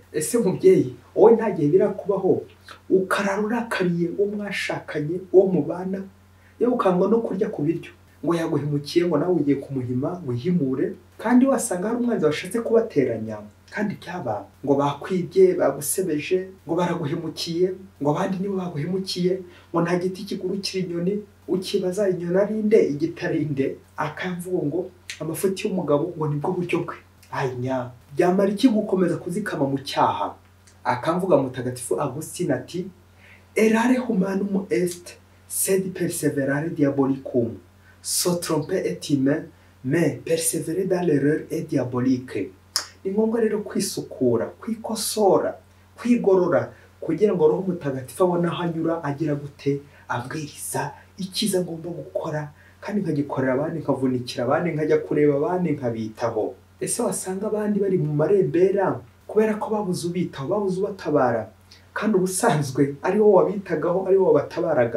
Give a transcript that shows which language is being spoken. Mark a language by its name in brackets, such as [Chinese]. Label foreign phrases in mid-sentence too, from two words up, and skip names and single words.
[Kinyarwanda] Ese mubyeyi, wowe nta gihe birakubaho ukarara urakariye uwo mwashakanye, uwo mubana, yewe ukangwa no kurya ku biryo ngo yaguhemukiye, ngo nawe ugiye kumuhima wihimure, kandi wasanga hari umwanzi washatse kubateranya, kandi byaba ngo bakwibye, bagusebeje, ngo baraguhemukiye, ngo abandi nibo baguhemukiye, ngo nta giti kigurukira inyoni, ukibaza inyoni ari nde igitarinde, akamvuga ngo amafuti y'umugabo ngo nibwo buryo bwe. Anya byamara iki gukomeza kuzikama mu cyaha? Akamvuga mutagatifu Agustin ati [Latin] erare humanum est sed perseverare diabolicum, [French] so tromper est humain mais persévérer dans l'erreur est diabolique. [Kinyarwanda] Ni ngombwa rero kwisukura, kwikosora, kwigorora, kugira ngo Roho Mutagatifu abone aho anyura, agira gute, abwiriza icyiza ngomba gukora, kandi nkagikorera abandi, nkavunikira abandi, nkajya kureba abandi, nkabitaho. Ese wasanga abandi bari mu marembera kubera ko babuze ubitaho, babuze ubatabara, kandi ubusanzwe ari wowe wabitagaho, ari wowe wabatabaraga.